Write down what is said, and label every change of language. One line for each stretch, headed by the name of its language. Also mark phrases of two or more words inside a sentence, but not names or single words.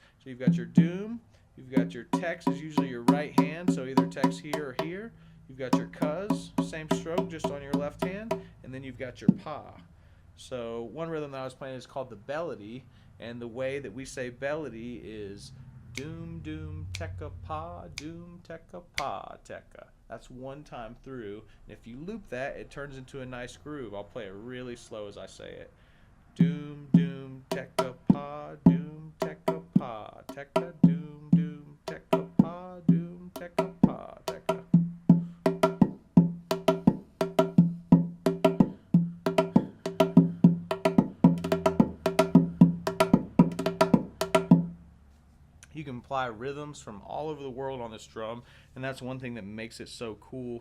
English: So you've got your doom, you've got your tex is usually your right hand, so either tex here or here. You've got your cuz, same stroke, just on your left hand, and then you've got your pa. So one rhythm that I was playing is called the bellady, and the way that we say bellady is doom doom tekka pa, doom tekka pa tekka. That's one time through, and if you loop that, it turns into a nice groove. I'll play it really slow as I say it. Doom doom tekka pa, doom tekka pa tekka, doom doom tekka pa, doom tekka pa tekka. You can apply rhythms from all over the world on this drum, and that's one thing that makes it so cool.